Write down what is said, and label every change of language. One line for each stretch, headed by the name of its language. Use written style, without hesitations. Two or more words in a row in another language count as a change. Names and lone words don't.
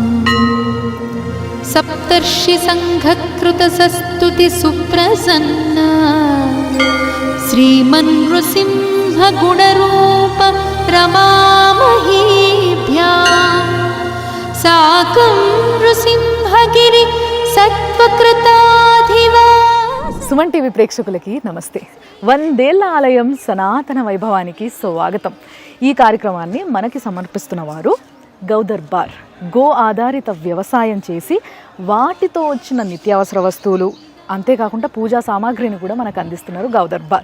Sanskrit: सप्तर्षि संघकृतसस्तुति सुप्रसन्ना श्रीमन्नृसिंह गुणरूप रमामहीभ्याम् साकं नृसिंहगिरि सत्वकृताधिवा।
Telugu: సుమన్ టీవీ ప్రేక్షకులకి నమస్తే. 100 ఏళ్ల ఆలయం సనాతన వైభవానికి స్వాగతం. ఈ కార్యక్రమాన్ని మనకి సమర్పిస్తున్న వారు గౌదర్బార్. గో ఆధారిత వ్యవసాయం చేసి వాటితో వచ్చిన నిత్యావసర వస్తువులు అంతేకాకుండా పూజా సామాగ్రిని కూడా మనకు అందిస్తున్నారు గౌదర్బార్.